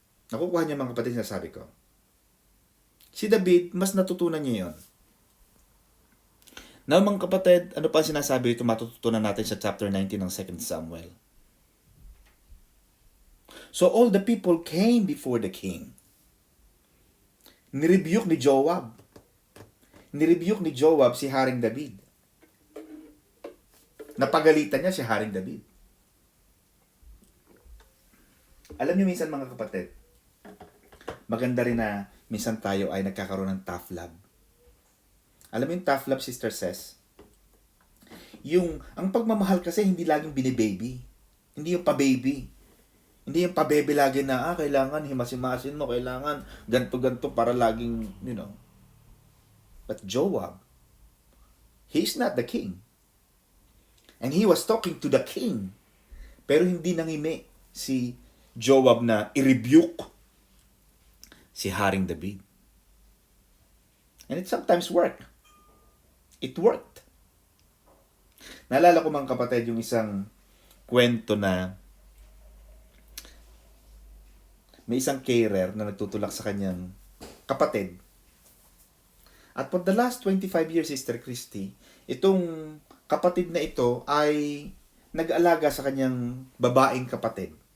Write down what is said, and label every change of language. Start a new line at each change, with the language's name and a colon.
Filipino: Nakukuha niya mga kapatid na sabi ko. Si David, mas natutunan niya yon. Now mga kapatid, ano pa sinasabi ito matututunan natin sa chapter 19 ng 2 Samuel.
English: So all the people came before the king.
Filipino: Nirebuke ni Joab. Nirebuke ni Joab si Haring David. Napagalitan niya si Haring David. Alam niyo minsan mga kapatid, maganda rin na minsan tayo ay nagkakaroon ng tough love. Alam mo yung tough love, Sister Ses? Ang pagmamahal kasi hindi laging binibaby. Hindi yung pa-baby. Hindi yung pa-baby lagi na, kailangan himas-himasin mo, kailangan ganto-ganto para laging,
English: But Joab, he's not the king. And he was talking to the king.
Filipino: Pero hindi nangimi si Joab na i-rebuke si Haring David.
English: And it sometimes worked. It worked.
Filipino: Naalala ko mga kapatid yung isang kwento na may isang carer na nagtutulak sa kanyang kapatid. At
English: for the last 25 years,
Filipino: Sister Christy, itong kapatid na ito ay nag-alaga sa kanyang babaeng kapatid.